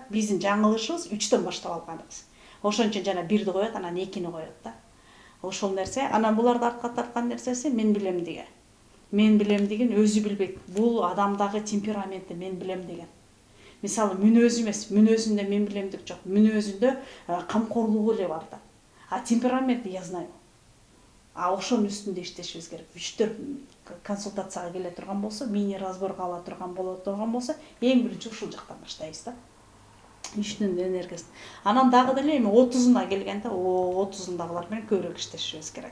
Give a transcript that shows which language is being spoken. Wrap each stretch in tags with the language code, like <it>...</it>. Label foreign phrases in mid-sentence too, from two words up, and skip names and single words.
<ky>Биздин жаңылышыбыз 3төн баштап алганыбыз. Ошон үчүн жана 1ди коет, анан 2-ни коет да. Ошол нерсе, анан буларды артка тарткан нерсеси мен билем деген. Мен билем деген өзү билбейт. Бул адамдагы темпераменти мен билем деген. Мисалы мүнөзү эмес, мүнөзүндө мен билемдик жок. Мүнөзүндө камкорлугу эле бар да.</ky> <ru>Темперамент я знаю.</ru> <ky>Ошонун үстүндө иштешибиз керек. 3-4 консультацияга келе турган болсо, мини разборго ала турган боло турган болсо, эң биринчи ушул жактан баштайбыз да. 3-түн энергиясын. Анан дагы деле эми 30-уна келгенде, 30-дагылар менен көбүрөөк иштешибиз керек.</ky>